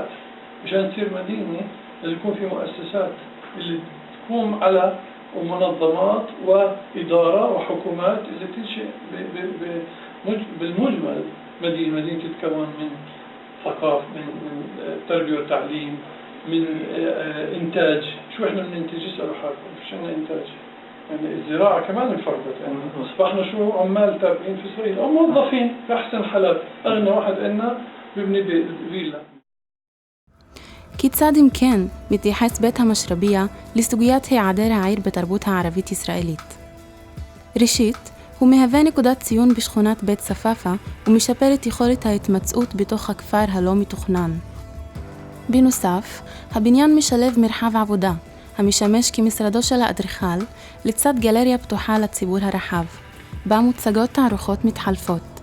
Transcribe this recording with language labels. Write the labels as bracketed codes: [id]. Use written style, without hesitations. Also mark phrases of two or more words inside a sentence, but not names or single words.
[ar] مشان تصير مدينة لازم يكون في مؤسسات اللي تقوم على ومنظمات وإدارة وحكومات اللي تنشئ بالمجمل مدينة تتكون من ثقافة، من تربية وتعليم، من إنتاج. شو إحنا بننتج؟ اسألوا حالكم شو عندنا إنتاج؟ يعني الزراعة كمان انفردت، يعني أصبحنا شو عمال تابعين في إسرائيل أو موظفين في أحسن حالات. أغنى واحد إلنا ببني فيلا. [he] כיצד אם כן מתייחס בית המשרביה לסוגיית היעדר העיר בתרבות הערבית-ישראלית? ראשית, הוא מהווה נקודת ציון בשכונת בית צפאפא ומשפר את יכולת ההתמצאות בתוך הכפר הלא מתוכנן. בנוסף, הבניין משלב מרחב עבודה, המשמש כמשרדו של האדריכל, לצד גלריה פתוחה לציבור הרחב, בה מוצגות תערוכות מתחלפות.